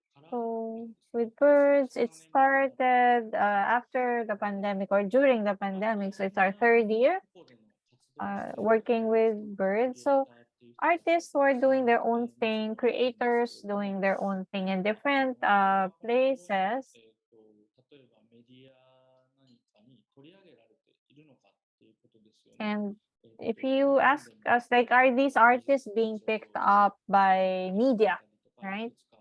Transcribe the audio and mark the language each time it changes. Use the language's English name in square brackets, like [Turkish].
[English] So with Birds, it started after the pandemic or during the pandemic. So it's our third year. working with birds. So artists were doing their own thing, creators doing their own thing in different places. [Japanese] 例えばメディア何かに取り上げられているのかっていうことですよね。 [English] And if you ask us, like, are these artists being picked up by media, right?